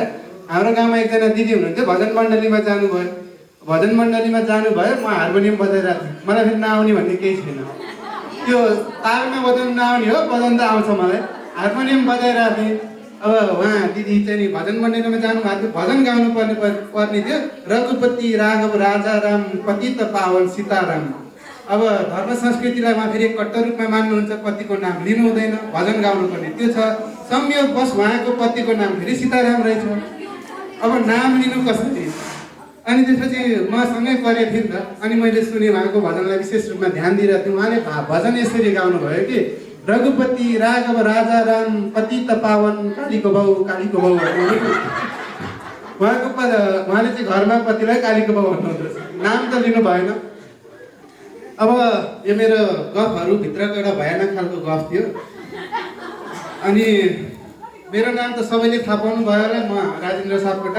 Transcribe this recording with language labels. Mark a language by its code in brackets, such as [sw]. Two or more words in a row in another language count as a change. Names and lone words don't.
[ne] हाम्रो गाउँमा एकजना दिदी हुनुहुन्थ्यो, भजन मण्डलीमा जानुभयो। भजन मण्डलीमा जानुभयो, म हार्मोनियम बजाइरहेको थिएँ। मलाई फेरि नआउने भन्ने केही छैन, त्यो तालमा बजाउनु नआउने हो, बजाउनु त आउँछ मलाई। हार्मोनियम बजाइरहेको थिएँ। अब उहाँ दिदी चाहिँ नि भजन मण्डलीमा जानुभएको थियो, भजन गाउनु पर्ने थियो। [hi] रघुपति राघव राजा राम पतित पावन सीताराम, [ne] अब धर्म संस्कृतिलाई उहाँ फेरि कट्टर रूपमा मान्नुहुन्छ, पतिको नाम लिनु हुँदैन, भजन गाउनुपर्ने त्यो छ। संयोगवश उहाँको पतिको नाम फेरि सीताराम रहेछ। अब नाम लिनु कसरी? अनि त्यसपछि म सँगै परेको थिएँ नि त, अनि मैले सुने उहाँको भजनलाई विशेष रूपमा ध्यान दिइरहेको थिएँ। उहाँले भजन यसरी गाउनुभयो कि [hi] रघुपति राघव राजा राम पतित पावन [ne] कालीको बाउ कालीको बाउ भन्नु। उहाँको उहाँले चाहिँ घरमा पतिलाई कालीको बाउ भन्नुहुँदो रहेछ, नाम त लिनु भएन। अब यो मेरो गफहरू भित्रको एउटा भयानक खालको गफ थियो। अनि मेरो नाम त सबैले थाहा पाउनु भयो होला, म राजेन्द्र सापकोटा।